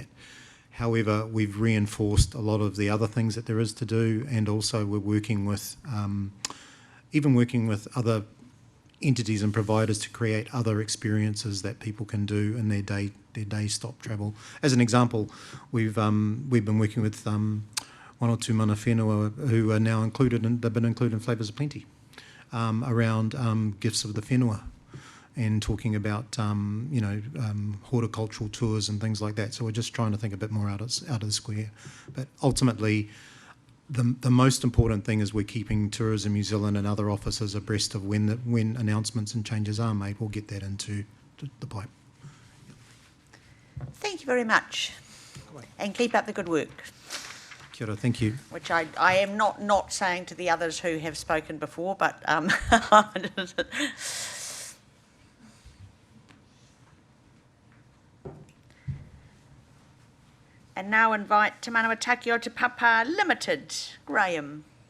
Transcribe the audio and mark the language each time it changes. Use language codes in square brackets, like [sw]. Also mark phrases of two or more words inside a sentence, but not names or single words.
[en] However, we've reinforced a lot of the other things that there is to do, and also we're working with, even working with other entities and providers to create other experiences that people can do in their day stop travel. As an example, we've been working with one or two [mi] mana whenua [en] who are now they've been included in Flavours of Plenty around gifts of the whenua and talking about horticultural tours and things like that. So we're just trying to think a bit more out of the square. But ultimately, the most important thing is we're keeping Tourism New Zealand and other offices abreast of when announcements and changes are made. We'll get that into the pipe. Thank you very much. And keep up the good work. [mi] Kia ora, [en] thank you. Which I am not saying to the others who have spoken before, but and now invite Te Manawataki o Te Papa Limited, Graham.